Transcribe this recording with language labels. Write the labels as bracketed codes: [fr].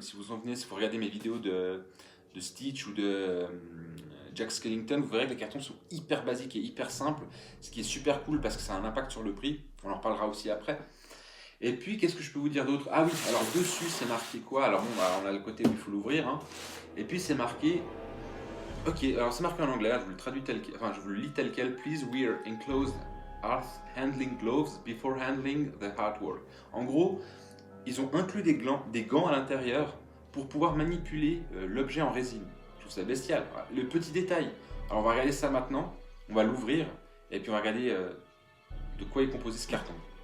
[fr] Si vous en venez, si vous regardez mes vidéos de Stitch ou de Jack Skellington, vous verrez que les cartons sont hyper basiques et hyper simples, ce qui est super cool parce que ça a un impact sur le prix. On en reparlera aussi après. Et puis, qu'est-ce que je peux vous dire d'autre? Ah oui, alors dessus, c'est marqué quoi? Alors bon, on a le côté où il faut l'ouvrir. Et puis, c'est marqué... Ok, alors c'est marqué en anglais, je vous le traduis tel quel, enfin, je vous le lis tel quel. [en] Please wear enclosed earth handling gloves before handling the artwork. [fr] En gros, ils ont inclus des gants à l'intérieur pour pouvoir manipuler l'objet en résine. Je trouve ça bestial. Voilà. Le petit détail. Alors, on va regarder ça maintenant. On va l'ouvrir. Et puis, on va regarder de quoi est composé ce carton.